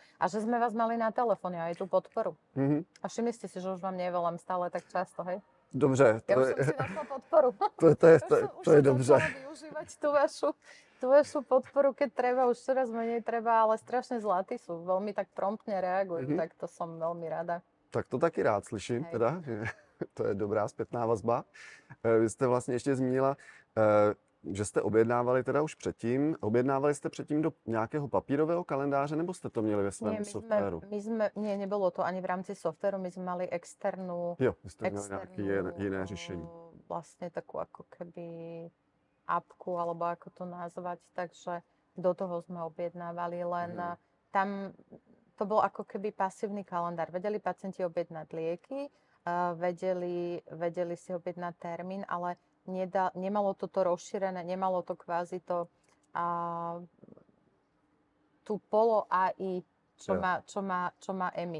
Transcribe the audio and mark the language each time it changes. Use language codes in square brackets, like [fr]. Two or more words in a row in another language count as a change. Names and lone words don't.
[sk] A že sme vás mali na telefóne aj tú podporu. A všimli ste si, že už vám nevolám stále tak často, hej? [cs] Dobře, [sk] Ja už som si našla podporu. [cs] to je [sk] Už som [cs] dobře. [sk] začala využívať tú vašu podporu, keď treba, už čoraz menej treba, ale strašne zlatí sú, veľmi tak promptne reagujú, tak to som veľmi rada. [cs] Tak to taky rád slyším, [sk] Hej. [cs] teda, že to je dobrá zpětná vazba. Vy jste vlastně ještě zmínila, že jste objednávali teda už předtím. Objednávali jste předtím do nějakého papírového kalendáře, nebo jste to měli ve svém softwaru? [sk] Nie, nebolo to ani v rámci softwaru, my sme mali externú, [cs] Jo, vy jste měli nějaké jiné řešení. [sk] vlastne takú ako keby apku, alebo ako to nazvať, takže do toho sme objednávali, len tam to bol ako keby pasívny kalendár. Vedeli pacienti objednať lieky, vedeli si objednať termín, ale nemalo to rozšírené, nemalo to kvázi to tú polo AI, čo má EMI.